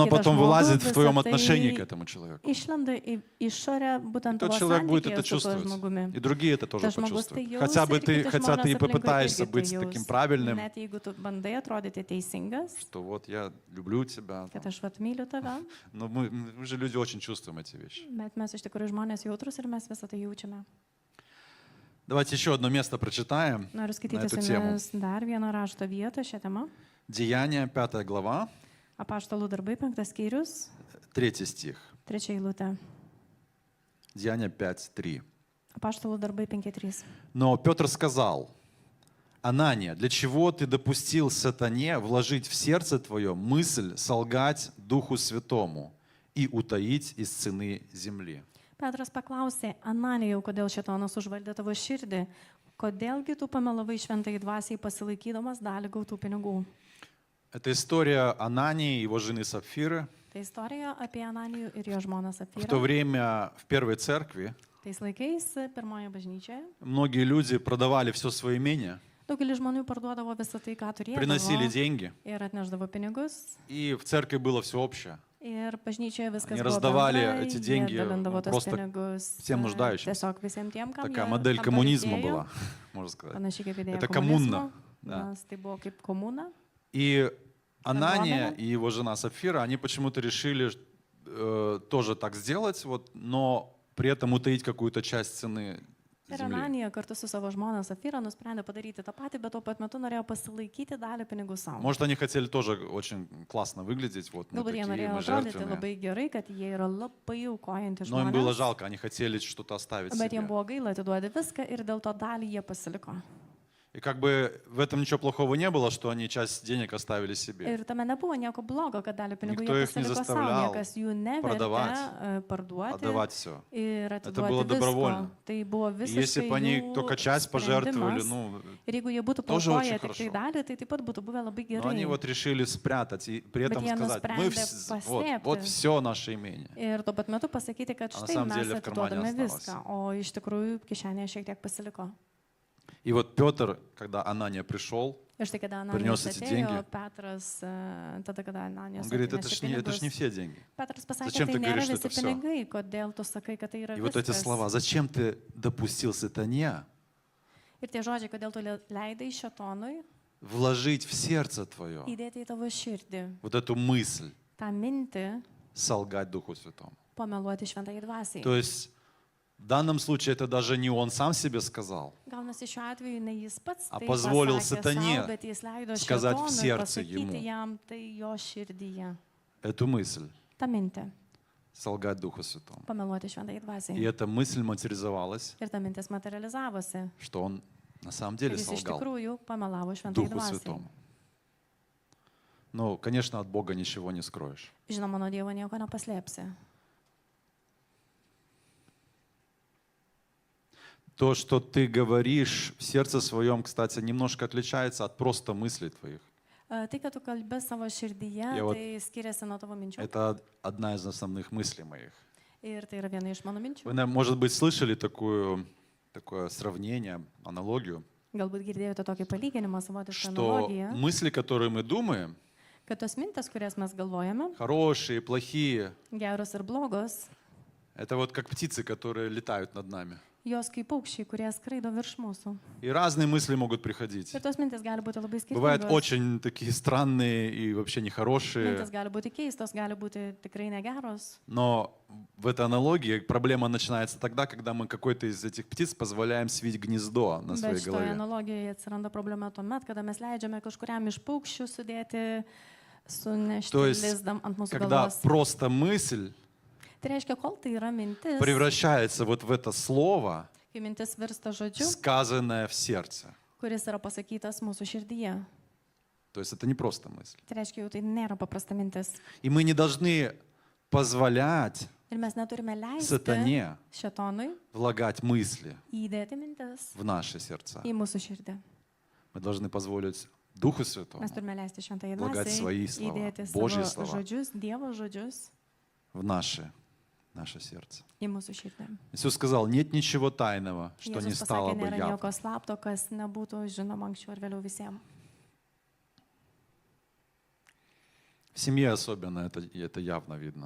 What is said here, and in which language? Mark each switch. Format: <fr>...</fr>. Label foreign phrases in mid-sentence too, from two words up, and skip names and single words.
<lt>kitą</lt> <ru>потом</ru> <lt>žmogų,</lt> <ru>вылазит в твоем</ru> <lt>visa tai</lt> <ru>отношении к этому человеку.</ru> <lt>Išlenda į išorę būtent</lt> <ru>Тот</ru> <lt>tavo</lt> <ru>человек будет это</ru> <lt>santykėje su tuo</lt> <ru>чувствовать.</ru> <lt>žmogumi.</lt> <ru>И другие это тоже</ru> <lt>Tas žmogus tai</lt> <ru>почувствуют.</ru> <lt>jaus</lt> <ru>Хотя бы</ru> <lt>ir kiti</lt> <ru>хотя ты</ru> <lt>žmonės</lt> <ru>и</ru> <lt>aplinkui</lt> <ru>попытаешься</ru> <lt>irgi tai</lt> <ru>быть</ru> <lt>jaus.</lt> <ru>таким правильным,</ru> <lt>Net jeigu tu bandai atrodyti teisingas,</lt> <ru>что вот я люблю тебя.</ru> <lt>kad aš vat myliu tave,</lt> <ru>Но мы же люди очень чувствуем эти вещи.</ru> <lt>bet mes iš tikrųjų žmonės jautrus ir mes visą tai jaučiame.</lt> <ru>Давайте еще одно место прочитаем</ru> <lt>Noriu</lt> <ru>на</ru> <lt>skaityti</lt> <ru>эту</ru> <lt>su</lt> <ru>тему.</ru> <lt>jumis dar vieną rašto vietą šią temą.</lt> <ru>Деяния, 5 глава,</ru> <lt>Apaštalų darbai, 5 skyrius,</lt> <ru>3 стих.</ru> <lt>3 eilutė.</lt> <ru>Деяния 5:3.</ru> <lt>Apaštalų darbai 5.3.</lt> <ru>Но Петр сказал: Анания, для чего ты допустил сатане вложить в сердце твое мысль солгать Духу Святому и утаить из цены земли?</ru> <lt>Petras paklausė, Ananijau, kodėl šėtonas užvaldė tavo širdį, kodėlgi tu pamelavai šventai dvasiai pasilaikydamas dalį gautų pinigų.</lt> <ru>Это история Анании и его жены Сапфиры.</ru> <lt>Tai istorija apie Ananijų ir jo žmoną</lt> <ru>В то</ru> <lt>Safyrą.</lt> <ru>время в первой церкви</ru> <lt>Tais laikais, pirmoje bažnyčioje,</lt> <ru>многие люди продавали все свое имение,</ru> <lt>daugelis žmonių parduodavo visą tai, ką</lt> <ru>приносили</ru> <lt>turėjo</lt> <ru>деньги,</ru> <lt>ir atneždavo pinigus.</lt> <ru>и в церкви было все общее.</ru> <lt>Ir bažnyčioje viskas</lt> <ru>Они</ru> <lt>buvo</lt> <ru>раздавали</ru> <lt>bendra,</lt> <ru>эти</ru> <lt>jie</lt> <ru>деньги</ru> <lt>dalindavo tos</lt> <ru>просто</ru> <lt>pinigus</lt> <ru>всем нуждающимся.</ru> <lt>tiesiog visiems tiem, kam</lt> <ru>Такая</ru> <lt>jie</lt> <ru>модель</ru> <lt>tam</lt> <ru>коммунизма</ru> <lt>reikėjo.</lt> <ru>была, можно сказать.</ru> <lt>Panašiai kaip idėja</lt> <ru>Это</ru> <lt>komunizmo,</lt> <ru>коммуна, да.</ru> <lt>nes tai buvo kaip komuna.</lt> <ru>И Анания</ru> <lt>Бендуамена.</lt> <ru>и его жена Сапфира, они почему-то решили тоже так сделать, вот, но при этом утаить какую-то часть цены</ru> <lt>Ir</lt> <ru>земли.</ru> <lt>Ananija kartu su savo žmona Safyra nusprendė padaryti tą patį, bet tuo pat metu norėjo pasilaikyti dalį pinigų savo.</lt> <ru>Может, они хотели тоже очень классно выглядеть, вот мы</ru> <lt>Galbūt jie</lt> <ru>такие,</ru> <lt>norėjo</lt> <ru>мы</ru> <lt>atrodyti</lt> <ru>жертвенные.</ru> <lt>labai gerai, kad jie yra labai aukojantys</lt> <ru>Но им было</ru> <lt>žmonės.</lt> <ru>жалко, они хотели что-то оставить</ru> <lt>Bet</lt> <ru>себе.</ru> <lt>jiems buvo gaila atiduoti viską ir dėl to dalį jie pasiliko.</lt> <ru>И как бы в этом ничего плохого не было, что они часть денег оставили себе.</ru> <lt>Ir tame nebuvo nieko blogo, kad dalį pinigų</lt> <ru>Никто</ru> <lt>jie</lt> <ru>их не</ru> <lt>pasiliko savo,</lt> <ru>заставлял</ru> <lt>niekas jų</lt> <ru>продавать,</ru> <lt>nevertė parduoti</lt> <ru>Отдавать все.</ru> <lt>ir</lt> <ru>Это было</ru> <lt>atiduoti</lt> <ru>добровольно.</ru> <lt>visko. Tai buvo</lt> <ru>И если</ru> <lt>visiškai</lt> <ru>бы они</ru> <lt>jų</lt> <ru>только часть пожертвовали,</ru> <lt>sprendimas.</lt> <ru>ну,</ru> <lt>Ir jeigu jie būtų</lt> <ru>тоже очень</ru> <lt>paukoję tik tai</lt> <ru>хорошо.</ru> <lt>dalį, tai taip pat būtų buvę labai</lt> <ru>но они</ru> <lt>gerai.</lt> <ru>вот решили спрятать и при этом я сказать, мы</ru> <lt>нusprendė</lt> <ru>вот</ru> <lt>paslėpti.</lt> <ru>все наше имение.</ru> <lt>Ir tuo pat metu pasakyti, kad</lt> <ru>А на</ru> <lt>štai</lt> <ru>samom</ru> <lt>mes</lt> <ru>деле в кармане</ru> <lt>atiduodame</lt> <ru>осталось.</ru> <lt>viską, o iš tikrųjų kišenėje šiek tiek pasiliko.</lt> <ru>И вот Петр, когда Анания пришел,</ru> <lt>Ir štai kada</lt> <ru>Принес</ru> <lt>Ananijos</lt> <ru>эти</ru> <lt>atėjo,</lt> <ru>деньги.</ru> <lt>Petras, tada kada Ananijos</lt> <ru>он говорит,</ru> <lt>atnešė</lt> <ru>это ж не</ru> <lt>pinigus,</lt> <ru>все деньги.</ru> <lt>Petras pasakė,</lt> <ru>Зачем</ru> <lt>tai</lt> <ru>ты</ru> <lt>nėra</lt> <ru>говоришь, что</ru> <lt>visi</lt> <ru>это всё?</ru> <lt>pinigai, kodėl tu sakai, kad tai yra</lt> <ru>И вот эти</ru> <lt>viskas.</lt> <ru>слова, зачем ты допустил сатане</ru> <lt>Ir tie žodžiai, kodėl tu leidai šėtonui</lt> <ru>вложить в сердце твое</ru> <lt>įdėti į tavo širdį</lt> <ru>вот эту мысль</ru> <lt>tą mintį</lt> <ru>солгать Духу Святому.</ru> <lt>pameluoti šventai dvasiai.</lt> <ru>То есть в данном случае это даже не он сам себе сказал,</ru> <lt>Gaunasi šiuo atveju ne jis pats A tai</lt> <ru>позволил</ru> <lt>pasakė</lt> <ru>сатане</ru> <lt>sau, bet jis leido</lt> <ru>сказать в</ru> <lt>šėtonui</lt> <ru>сердце ему.</ru> <lt>pasakyti jam tai jo širdyje.</lt> <ru>эту мысль</ru> <lt>Ta mintė</lt> <ru>солгать Духу Святому.</ru> <lt>pameluoti šventai</lt> <ru>И</ru> <lt>dvasiai.</lt> <ru>эта мысль материализовалась,</ru> <lt>Ir ta mintis materializavosi.</lt> <ru>что он на самом</ru> <lt>Ir</lt> <ru>деле</ru> <lt>jis iš</lt> <ru>солгал</ru> <lt>tikrųjų pamelavo šventai</lt> <ru>Духу</ru> <lt>dvasiai.</lt> <ru>Святому. Ну, конечно, от Бога ничего не скроешь.</ru> <lt>Žinoma, nuo Dievo nieko nepaslėpsi.</lt> <ru>То, что ты говоришь в сердце своем, кстати, немножко отличается от просто мыслей твоих.</ru> <lt>Tai, kad tu kalbė savo širdyje,</lt> <ru>Я вот-</ru> <lt>tai skiriasi nuo tavo minčių.</lt> <ru>Это одна из основных мыслей моих.</ru> <lt>Ir tai yra viena iš mano minčių.</lt> <ru>Вы, может быть, слышали такое сравнение, аналогию,</ru> <lt>Galbūt girdėjote tokį palyginimą, savotišką</lt> <ru>что</ru> <lt>analogiją,</lt> <ru>мысли, которые мы думаем,</ru> <lt>kad tos mintis, kurias mes galvojame,</lt> <ru>хорошие, плохие,</ru> <lt>geros ir blogos,</lt> <ru>Это вот как птицы, которые летают над нами.</ru> <lt>Jos kaip paukščiai, kurie skraido virš mūsų.</lt> <ru>И разные мысли могут приходить.</ru> <lt>Ir tos mintis gali būti labai</lt> <ru>Бывают</ru> <lt>skirtingos.</lt> <ru>очень такие странные и вообще нехорошие.</ru> <lt>Mintis gali būti keistos, gali būti tikrai negeros.</lt> <ru>Но в этой аналогии проблема начинается тогда, когда мы какой-то из этих птиц позволяем свить гнездо на своей</ru> <lt>Bet šitoje</lt> <ru>голове.</ru> <lt>analogijoje atsiranda problema tuomet, kada mes leidžiame kažkuriam iš paukščių sudėti, sunešti</lt> <ru>То есть,</ru> <lt>lizdam ant mūsų</lt> <ru>когда</ru> <lt>galvos.</lt> <ru>просто мысль</ru> <lt>Tai reiškia, kol tai yra mintis,</lt> <ru>превращается вот в это слово,</ru> <lt>kai mintis virsta žodžiu,</lt> <ru>сказанное в сердце.</ru> <lt>kuris yra pasakytas mūsų širdyje.</lt> <ru>То есть это не просто мысль.</ru> <lt>Tai reiškia, jau tai nėra paprasta mintis.</lt> <ru>И мы не должны позволять</ru> <lt>Ir mes neturime leisti</lt> <ru>сатане</ru> <lt>šetonui</lt> <ru>влагать мысли</ru> <lt>įdėti mintis</lt> <ru>в наши сердца.</ru> <lt>į mūsų širdį.</lt> <ru>Мы должны позволить Духу Святому</ru> <lt>Mes turime leisti šventai</lt> <ru>влагать свои</ru> <lt>dvasiai</lt> <ru>слова,</ru> <lt>įdėti</lt> <ru>Божьи</ru> <lt>savo</lt> <ru>слова</ru> <lt>žodžius, Dievo žodžius</lt> <ru>в наше сердце.</ru> <lt>į mūsų širdį.</lt> <ru>Иисус сказал, нет ничего тайного, что не</ru> <lt>Jėzus</lt> <ru>стало</ru> <lt>pasakė,</lt> <ru>бы</ru> <lt>nėra</lt> <ru>явно.</ru> <lt>nieko slapto, kas nebūtų žinoma anksčiau ar vėliau visiems.</lt> <ru>В семье особенно это явно видно.</ru>